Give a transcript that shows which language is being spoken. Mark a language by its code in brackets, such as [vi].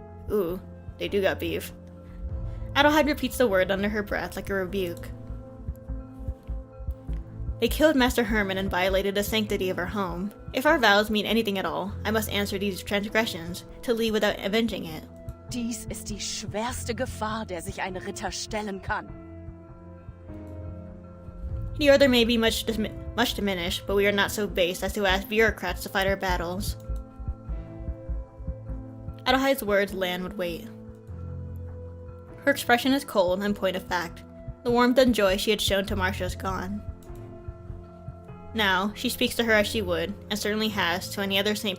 [en] Ooh, they do got beef. Adelheid repeats the word under her breath like a rebuke. They killed Master Herman and violated the sanctity of our home. If our vows mean anything at all, I must answer these transgressions, to leave without avenging it. [de] Dies ist die schwerste Gefahr, der sich ein Ritter stellen kann. [en] The Order may be much diminished, but we are not so base as to ask bureaucrats to fight our battles. Adelheid's words land with weight. Her expression is cold and point of fact. The warmth and joy she had shown to Marcia is gone. Now, she speaks to her as she would, and certainly has, to any other St.